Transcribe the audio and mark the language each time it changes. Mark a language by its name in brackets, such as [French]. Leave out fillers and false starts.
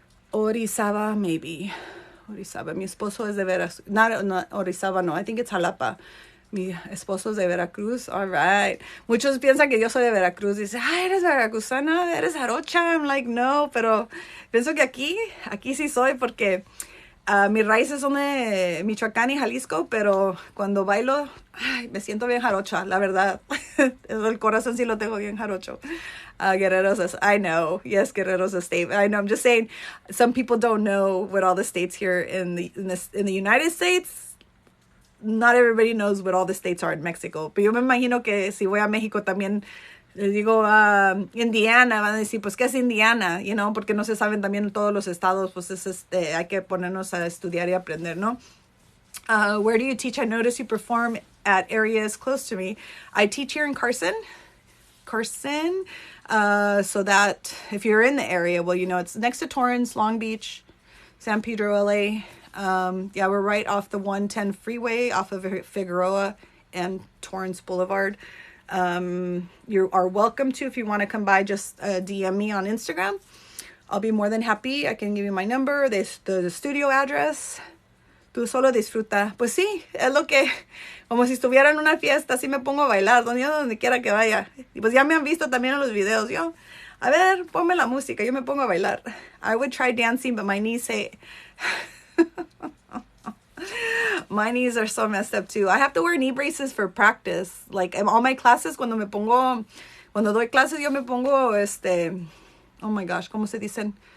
[Spanish] Orizaba, [English] maybe. [Spanish] Orizaba. Mi esposo es de Veracruz. [English] No, Orizaba, no. I think it's Jalapa. [Spanish] Mi esposo es de Veracruz. [English] All right. [Spanish] Muchos piensan que yo soy de Veracruz. Dicen, eres veracruzana, eres jarocha. [English] I'm like, [Spanish] no, pero pienso que aquí sí soy porque... mis raíces son de Michoacán y Jalisco, pero cuando bailo, me siento bien jarocha, la verdad. El corazón sí lo tengo bien jarocho. [English] Guerrero's, I know. Yes, Guerrero's a state. I know. I'm just saying, some people don't know what all the states here in the United States. Not everybody knows what all the states are in Mexico. [Spanish] Pero yo me imagino que si voy a México también... Les digo, Indiana, van a decir, pues, ¿qué es Indiana? Porque no se saben también todos los estados, pues, hay que ponernos a estudiar y aprender, ¿no? [English] Where do you teach? I notice you perform at areas close to me. I teach here in Carson, so that if you're in the area, well, it's next to Torrance, Long Beach, San Pedro, LA. We're right off the 110 freeway, off of Figueroa and Torrance Boulevard. You are welcome to, if you want to come by, just DM me on Instagram. I'll be more than happy. I can give you my number, the studio address. [Spanish] Tú solo disfruta. Pues sí, es lo que, como si estuviera en una fiesta, así me pongo a bailar, donde quiera que vaya. Y pues ya me han visto también en los videos. A ver, ponme la música, yo me pongo a bailar. [English] I would try dancing, but my knees say... My knees are so messed up too. I have to wear knee braces for practice. Like in all my classes, [Spanish] cuando doy clases, yo me pongo [English] oh my gosh, [Spanish] ¿cómo se dicen?